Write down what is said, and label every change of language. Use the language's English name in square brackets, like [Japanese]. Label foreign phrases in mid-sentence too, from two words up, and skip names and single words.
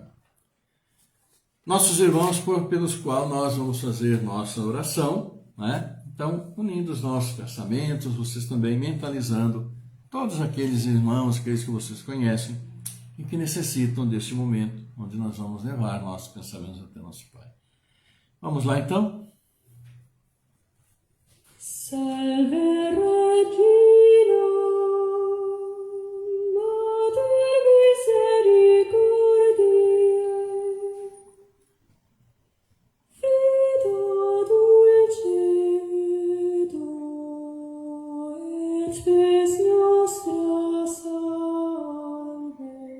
[Portuguese] Nossos irmãos pelos quais nós vamos fazer nossa oração, né? Então, unindo os nossos pensamentos, vocês também mentalizando todos aqueles irmãos, aqueles que vocês conhecem e que necessitam deste momento, onde nós vamos levar nossos pensamentos até nosso Pai. Vamos lá, então? [Latin] Salve Regina, Mater misericordiae, Vita dulcedo, et spes nostra salve.